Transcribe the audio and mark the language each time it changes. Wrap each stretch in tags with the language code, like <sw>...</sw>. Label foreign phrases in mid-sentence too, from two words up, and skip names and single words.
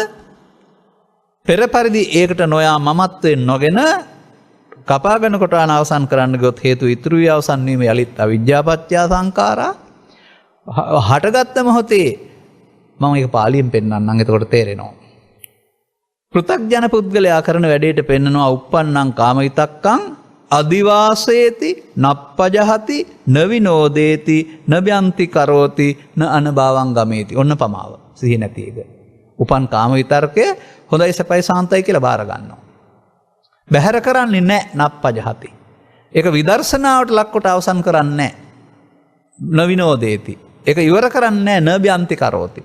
<si>පෙර පරිදි ඒකට නොයා මමත්වයෙන් නොගෙන කපාගෙන කොටාන අවසන් කරන්න ගියොත් හේතු ඉතුරු වී අවසන් වීම යලිත්</si> <pi>අවිජ්ජාපත්‍ය සංඛාරා</pi> <si>හටගත්ත මොහොතේ මම ඒක පාලියෙන් පෙන්නන්නම් එතකොට තේරෙනවා. පෘථග්ජන පුද්ගලයා කරන වැඩේට පෙන්නනවා</si> <pi>uppannං කාමවිතක්කං අදිවාසේති නප්පජහති නවිනෝදේති නබ්‍යන්ති කරෝති න අනභවං ගමේති.</pi> <si>ඔන්න පමාව. සිහිය නැති එක. උපන් කාම විතර්කය හොඳයි සපයි සාන්තයි කියලා බාර ගන්නවා. බැහැර කරන්නේ නැහැ නප්පජහති. ඒක විදර්ශනාවට ලක්කොට අවසන් කරන්නේ නැහැ. නවිනෝදේති. ඒක ඉවර කරන්නේ නැහැ</si> <pi>නබ්‍යන්ති කරෝති.</pi>